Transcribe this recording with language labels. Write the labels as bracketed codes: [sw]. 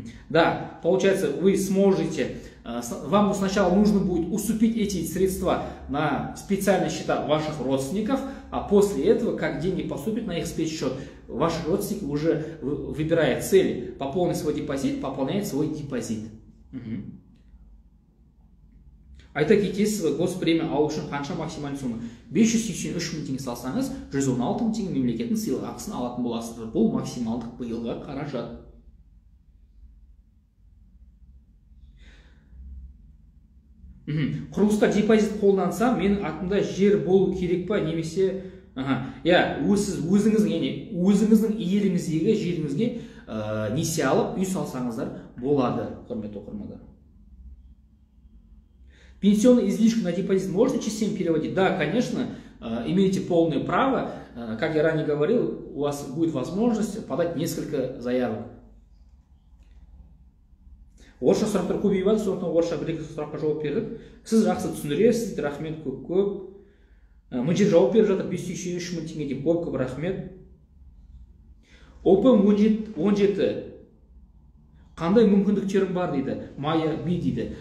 [ru] Да, получается, вы сможете, вам сначала нужно будет уступить эти средства на специальные счета ваших родственников, а после этого, как деньги поступят на их спецсчет, ваши родственники уже, выбирая цель, пополнить свой депозит, пополняют свой депозит. [kk] Айта кетесіз, госпремия алу үшін қанша [ru] максимальный сумма? [kk] 583 мың теңге салсаңыз, 116 мың теңге мемлекеттің сыйлық ақысын алатын боласыздар. Бұл максималдық биылғы қаражат. Құрылысқа депозит қолданса, менің атымда жер болу керек па, немесе өзіңіздің иелігіңіздегі жеріңізге несие алып, үй салсаңыздар болады, құрметті оқырмандар. [ru] Пенсионный излишек на депозит можно частями переводить? Да, конечно, имеете полное право. Как я ранее говорил, у вас будет возможность подать несколько заявок. [kk] Орысша сұрақтар көбейіп жатыр, сондықтан орысша бір-екі сұраққа жауап бердік. Сіз жақсы түсіндіресіз, рахмет көп. Мына жауап беріп жатыр, 583 мың теңге деп, көп рахмет. ОП 17 қандай мүмкіндіктерім бар дейді, Майя Би дейді.